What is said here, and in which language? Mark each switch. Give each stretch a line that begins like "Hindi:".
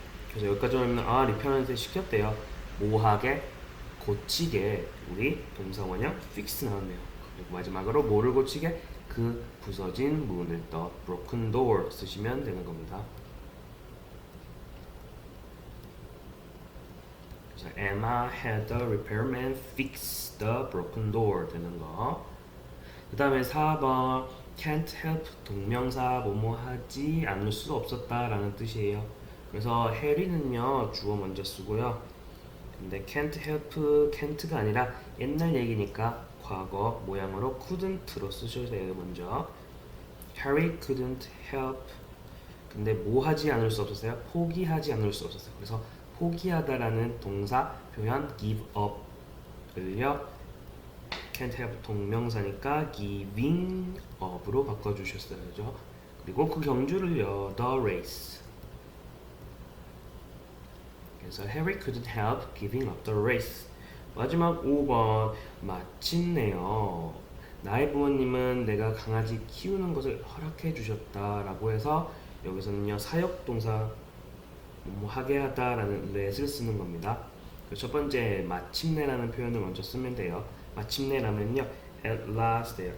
Korean: 그래서 여기까지 오면 리페어한테 시켰대요. 뭐하게? 고치게 우리 동사 원형 fix 나왔네요. 그리고 마지막으로 뭐를 고치게? 그 부서진 문을
English: the broken door
Korean: 쓰시면 되는 겁니다. 그래서
English: Emma had the repairman fix the broken door
Korean: 되는 거. 그 다음에 4번
English: can't help
Korean: 동명사 뭐뭐 하지 않을 수 없었다 라는 뜻이에요. 그래서 해리는요 주어 먼저 쓰고요 근데 can't가 아니라 옛날 얘기니까 과거 모양으로 couldn't로 쓰셔야 돼요. 먼저
English: Harry couldn't help.
Korean: 근데 뭐 하지 않을 수 없었어요? 포기하지 않을 수 없었어요. 그래서 포기하다라는 동사 표현
English: give up
Korean: 을요.
English: can't help
Korean: 동명사니까
English: giving up
Korean: 으로 바꿔주셨어요. 그죠? 그리고 그 경주를요.
English: the race.
Korean: 그래서
English: Harry couldn't help giving up the race.
Korean: 마지막 5번 마침내요. 나의 부모님은 내가 강아지 키우는 것을 허락해 주셨다라고 해서 여기서는요 사역동사 뭐 하게 하다라는 let을 쓰는 겁니다. 첫 번째 마침내라는 표현을 먼저 쓰면 돼요. 마침내라면요
English: at last
Korean: 예요.